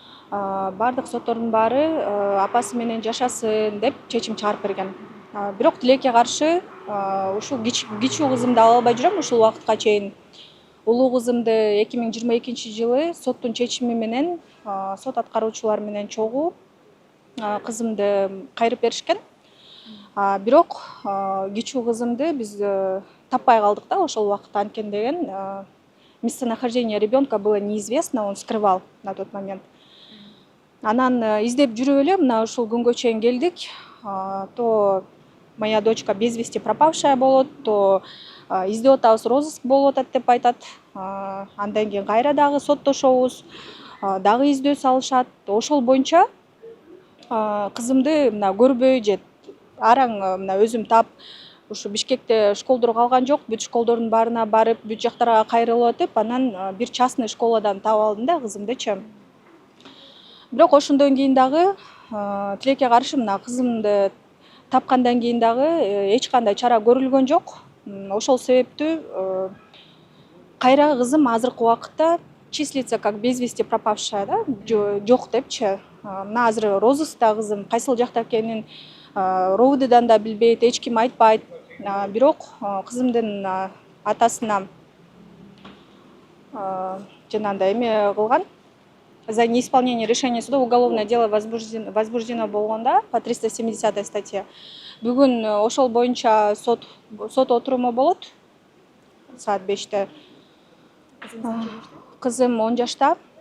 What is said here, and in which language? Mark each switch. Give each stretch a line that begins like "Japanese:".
Kyrgyz: Бардык соттордун баары апасы менен жашасын деп чечим чыгарып берген. Бирок тилекке каршы ушул кичүү кызымды ала албай жүрөм ушул убакытка чейин. Улуу кызымды 2022-жылы соттун чечими менен сот аткаруучулар менен чогуу кызымды кайрып беришкен. Бирок кичүү кызымды биз таппай калдык да ошол убакытта, анткени деген
Russian: местонахождение ребенка было неизвестно, он скрывал на тот момент.
Kyrgyz: Анан издеп жүрүп эле мына ушул күнгө чейин келдик.
Russian: То моя дочка без вести пропавшая
Kyrgyz: болот, то издеп атабыз, розыск болуп атат деп айтат. Андан кийин кайра дагы соттошобуз, дагы издөө салышат. Ошол боюнча кызымды мына көрбөй же араң мына өзүм тап ушу Бишкекте школдор калган жок, бүт школдордун баарына барып, бүт жактарга кайрылып атып, анан бир частный школадан таап алдым да кызымдычы. Бирок ошондон кийин дагы тилекке каршы мына кызымды тапкандан кийин дагы эч кандай чара көрүлгөн жок. Ошол себептүү кайра кызым азыркы убакытта
Russian: числится как без вести пропавшая
Kyrgyz: да, жок депчи. Мына азыр розыскта кызым кайсыл жакта экенин РОВДдан да билбейт, эч ким айтпайт. Бирок кызымдын атасына жанагындай эме кылган.
Russian: За неисполнение решения суда уголовное дело возбуждено
Kyrgyz: болгонда
Russian: по 370 статье.
Kyrgyz: Бүгүн ошол боюнча сот отуруму болот. Саат 5-те. Кызым 10 жашта.